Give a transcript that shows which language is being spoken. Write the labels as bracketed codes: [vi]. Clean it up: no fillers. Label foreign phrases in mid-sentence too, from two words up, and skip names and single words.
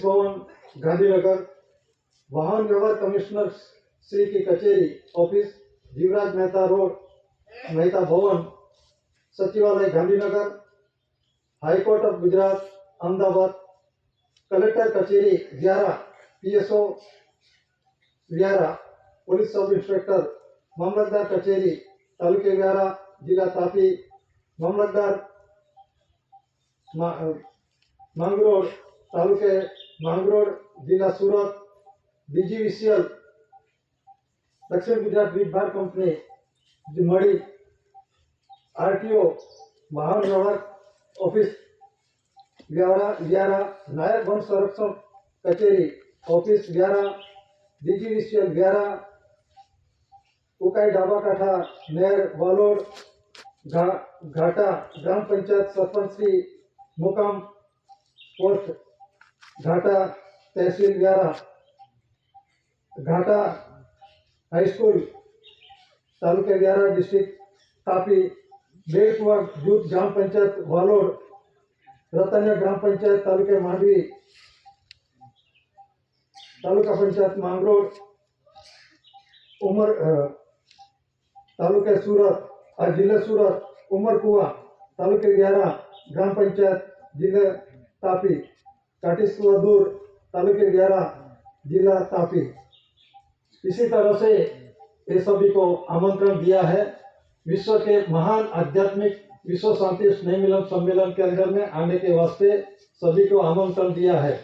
[hi] भवन, गांधीनगर, वाहन व्यवहार कमिश्नर श्री की कचेरी, ऑफिस, जीवराज मेहता रोड, मेहता भवन, सचिवालय, गांधीनगर, हाई कोर्ट ऑफ गुजरात, अहमदाबाद, कलेक्टर कचेरी, व्यारा, पीएसओ व्यारा, पुलिस सब इंस्पेक्टर, मामलतदार कचेरी, तालुके व्यारा, जिला तापी, मामलतदार मांगरोळ, तालुके मांगरोळ, जिला सूरत, बीजीवीसीएल, दक्षिण गुजरात वीज भार कंपनी, मड़ी, आरटीओ, वाहन व्यवहार ऑफिस, व्यारा, नायक वन संरक्षण कचेरी, ऑफिस, व्यारा, डीजीवीसीएल व्यारा, उकाई डाबा काठा, नेर, वालोड, घाटा, ग्राम पंचायत सरपंच श्री, मुकाम पोस्ट घाटा, तहसील व्यारा, घाटा हाई स्कूल, तालुके व्यारा, डिस्ट्रिक्ट तापी, बेड़कुआ जूथ ग्राम पंचायत वालोड, रतन्य ग्राम पंचायत तालुके मांडवी, तालुका पंचायत मांगरोळ, उमर तालुके सूरत, जिले सूरत, उमरकुआ, तालुके व्यारा, ग्राम पंचायत, जिले तापी, काटिसवादूर, तालुके व्यारा, जिला तापी। इसी तरह से ये सभी को आमंत्रण दिया है विश्व के महान आध्यात्मिक विश्व शांति स्नेह मिलन सम्मेलन के अंदर में आने के वास्ते सभी को आमंत्रण दिया है।